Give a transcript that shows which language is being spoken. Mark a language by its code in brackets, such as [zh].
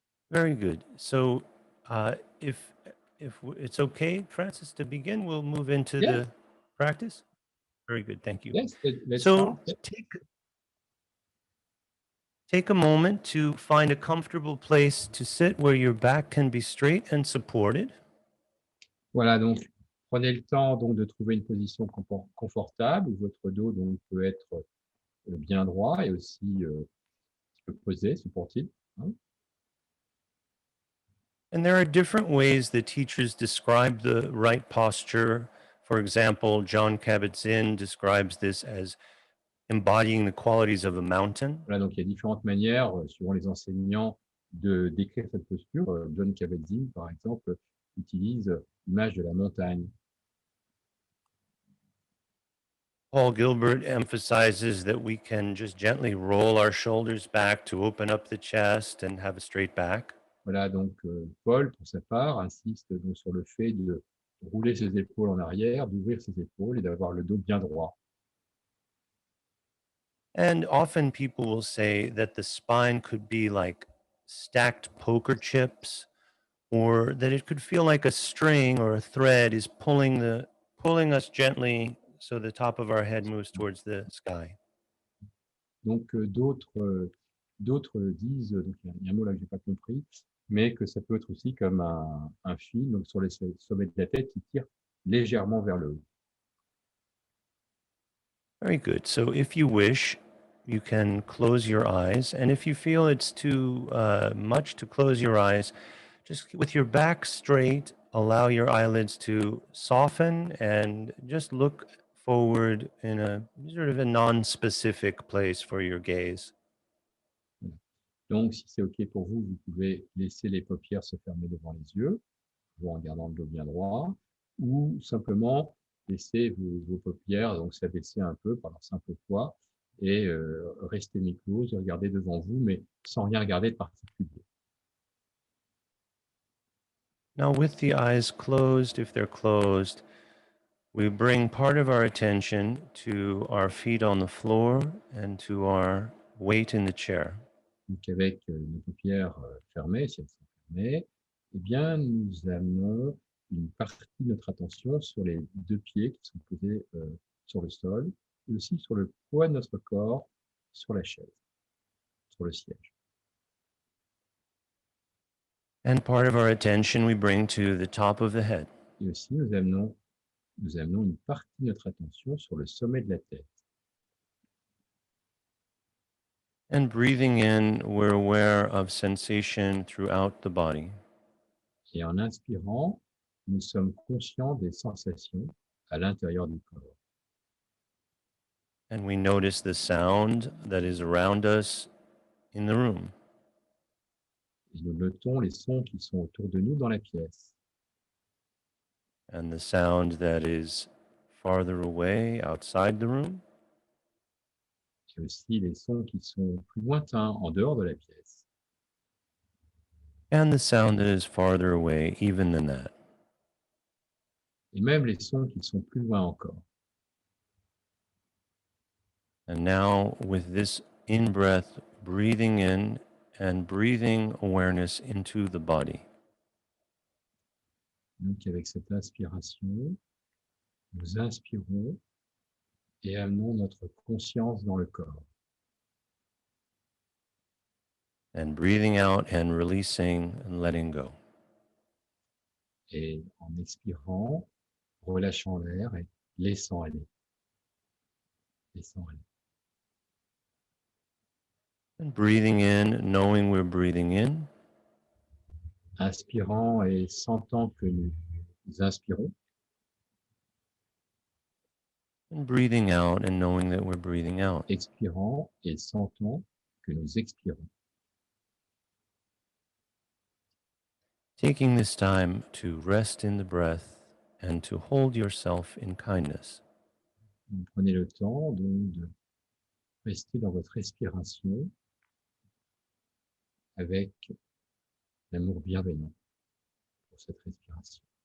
[en] Very good. So if it's okay, Francis, to begin, we'll move into Yeah. the practice. Very good. Thank you. Yes, let's So start. take a moment to find a comfortable place to sit where your back can be straight and supported. [fr] Voilà, donc prenez le temps donc de trouver une position confortable où votre dos donc peut être bien droit et aussi un petit peu posé, supporté. Hein. [en] And there are different ways that teachers describe the right posture. For example, John Kabat-Zinn describes this as embodying the qualities of a mountain. [fr] Voilà, donc il y a différentes manières, suivant les enseignants, de décrire cette posture. John Kabat-Zinn, par exemple, utilise l'image de la montagne. [en] Paul Gilbert emphasizes that we can just gently roll our shoulders back to open up the chest and have a straight back. [fr] Voilà, donc Paul, pour sa part, insiste donc sur le fait de rouler ses épaules en arrière, d'ouvrir ses épaules et d'avoir le dos bien droit. [en] And often people will say that the spine could be like stacked poker chips, or that it could feel like a string or a thread is pulling us gently so the top of our head moves towards the sky. [fr] Donc d'autres disent, donc il y a un mot là que je n'ai pas compris, mais que ça peut être aussi comme un fil donc sur les sommets de la tête qui tire légèrement vers le haut. [en] Very good. So if you wish, you can close your eyes. And if you feel it's too much to close your eyes, just with your back straight, allow your eyelids to soften and just look forward in a sort of a non-specific place for your gaze. [fr] Voilà. Donc si c'est OK pour vous, vous pouvez laisser les paupières se fermer devant les yeux, toujours en gardant le dos bien droit, ou simplement laisser vos paupières donc s'abaisser un peu par leur simple poids et rester mi-close, regarder devant vous, mais sans rien regarder de particulier. [en] Now, with the eyes closed, if they're closed, we bring part of our attention to our feet on the floor and to our weight in the chair. [fr] Donc avec nos paupières fermées, si elles sont fermées, eh bien nous amenons une partie de notre attention sur les deux pieds qui sont posés sur le sol, et aussi sur le poids de notre corps sur la chaise, sur le siège. [en] And part of our attention we bring to the top of the head. [fr] Et aussi nous amenons une partie de notre attention sur le sommet de la tête. [en] And breathing in, we're aware of sensation throughout the body. [fr] Et en inspirant, nous sommes conscients des sensations à l'intérieur du corps. [en] And we notice the sound that is around us in the room. [fr] Et nous notons les sons qui sont autour de nous dans la pièce. [en] And the sound that is farther away outside the room. [fr] Et aussi les sons qui sont plus lointains, en dehors de la pièce. [en] And the sound that is farther away even than that. [fr] Et même les sons qui sont plus loin encore. [en] And now with this in-breath, breathing in and breathing awareness into the body. [fr] Donc avec cette inspiration, nous inspirons et amenons notre conscience dans le corps. [en] And breathing out and releasing and letting go. [fr] Et en expirant, relâchant l'air et laissant aller. Laissant aller. [en] And breathing in, knowing we're breathing in. [fr] Inspirant et sentant que nous inspirons. [en] and breathing out and knowing that we're breathing out. [fr] expirant et sentant que nous expirons. [en] Taking this time to rest in the breath and to hold yourself in kindness. [fr] Vous prenez le temps donc de rester dans votre respiration avec l'amour bienveillant pour cette respiration.